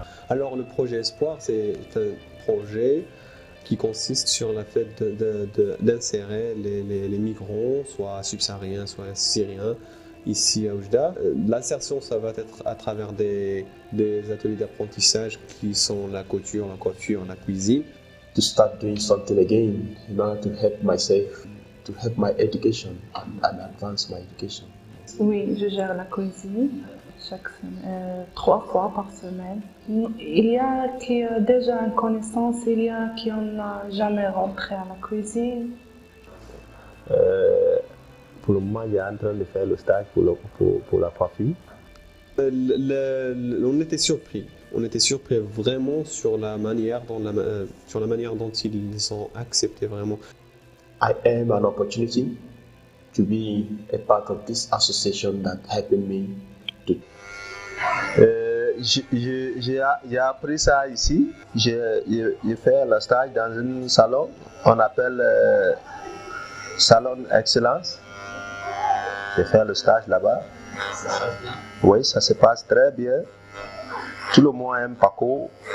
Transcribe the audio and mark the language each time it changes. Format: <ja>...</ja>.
<fr>Alors le projet Espoir, c'est un projet qui consiste sur le fait d'insérer les migrants, soit subsahariens, soit syriens, ici à Oujda. L'insertion, ça va être à travers des ateliers d'apprentissage qui sont la couture, la coiffure, la cuisine.</fr> <en>To start doing something again in order to help myself, to help my education and advance my education.</en> <fr>Oui, je gère la cuisine chaque semaine, 3 fois par semaine. Il y a qui ont déjà une connaissance, il y a qui n'ont jamais rentré à la cuisine. Pour le moment, il est en train de faire le stage pour la coiffure. On était surpris. On était surpris vraiment sur la manière dont ils ont accepté vraiment.</fr> <en>I am an opportunity to be a part of this association that helped me to.</en> <fr>J'ai appris ça ici. J'ai fait le stage dans un salon, on appelle Salon Excellence. J'ai fait le stage là-bas. Oui, ça se passe très bien. Tout le monde aime Paco.</fr>